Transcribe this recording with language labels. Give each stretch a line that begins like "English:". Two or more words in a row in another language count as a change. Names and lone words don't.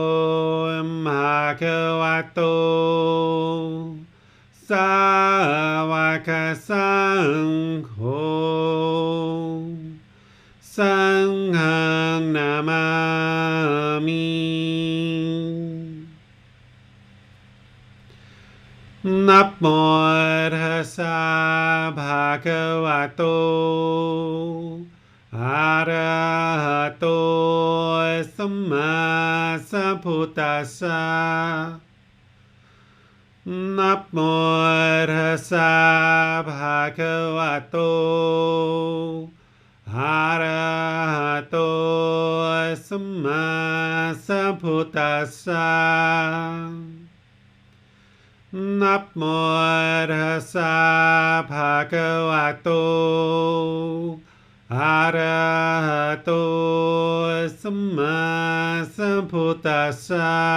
Pali: Bhagavato Sāvaka Sangho Sanghang Namami Namo Tassa Bhagavato Arahato สัมมาสัมพุทธัสสะนะโมตัสสะภะคะวะโต อะระหะโตสัมมาสัมพุทธัสสะนะโมตัสสะภะคะวะโตอะระหะโตสัมมาสัมพุทธัสสะ